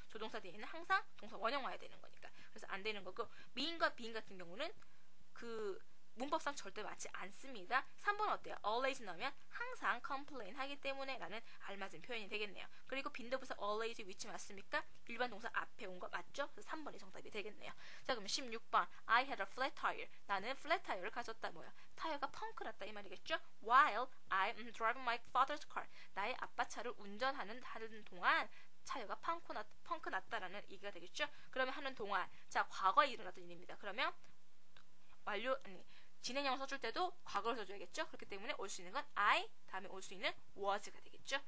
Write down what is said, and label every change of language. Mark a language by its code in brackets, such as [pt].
[ko] 조동사 뒤에는 항상 동사 원형 와야 되는 거니까. 그래서 안 되는 거고, mean과 being 같은 경우는 그 문법상 절대 맞지 않습니다. 3번 어때요? always 넣으면 항상 complain 하기 때문에 라는 알맞은 표현이 되겠네요. 그리고 빈도부사 always 위치 맞습니까? 일반 동사 앞에 온 거 맞죠? 그래서 3번이 정답이 되겠네요. 자, 그럼 16번 [en] I had a flat tire. [ko] 나는 flat tire를 가졌다. 뭐야? 타이어가 펑크 났다 이 말이겠죠? [en] While I'm driving my father's car. [ko] 나의 아빠 차를 운전하는 동안 타이어가 펑크 났다라는 얘기가 되겠죠? 그러면 하는 동안, 자, 과거에 일어났던 일입니다. 그러면 진행형을 써줄 때도 과거를 써줘야겠죠? 그렇기 때문에 올 수 있는 건 I, 다음에 올 수 있는 was가 되겠죠?